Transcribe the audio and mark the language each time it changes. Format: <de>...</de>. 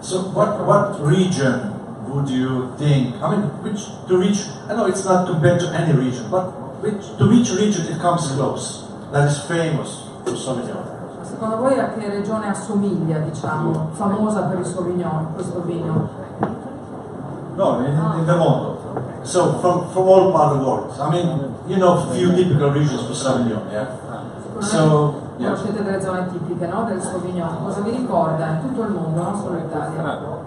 <en>So, what region would you think? I mean, I know it's not compared to any region, but to which region it comes close? That is famous for Sauvignon.</en> <it>Secondo voi a che regione assomiglia, diciamo, famosa per il Sauvignon, questo vino?</it> <en>No, in the mondo. So, from all part of the world. I mean, you know, few typical regions for Sauvignon, yeah? So,</en> <it>conoscete delle zone tipiche, no, del Sauvignon, cosa vi ricorda in tutto il mondo, non solo l'Italia?</it>